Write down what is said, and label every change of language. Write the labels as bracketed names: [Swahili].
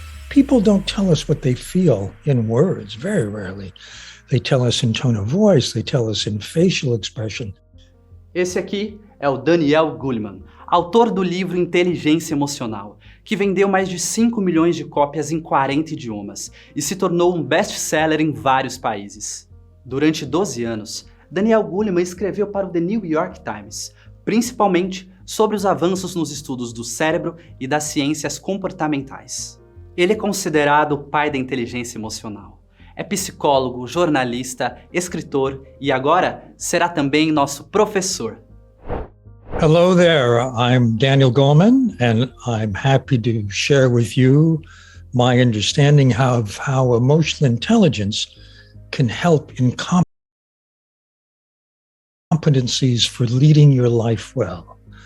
[English] People don't tell us what they feel in words, very rarely. They tell us in tone of voice, they tell us in facial expression. [Portuguese] Esse aqui é o Daniel Goleman, autor do livro Inteligência Emocional, que vendeu mais de 5 milhões de cópias em 40 idiomas e se tornou um best-seller em vários países. Durante 12 anos, Daniel Goleman escreveu para o The New York Times, principalmente sobre os avanços nos estudos do cérebro e das ciências comportamentais. Ele é considerado o pai da inteligência emocional. É psicólogo, jornalista, escritor e agora será também nosso professor. [English] Hello there, I'm Daniel Goleman, and I'm happy to share with you my understanding of how emotional intelligence can help in competencies for leading your life well.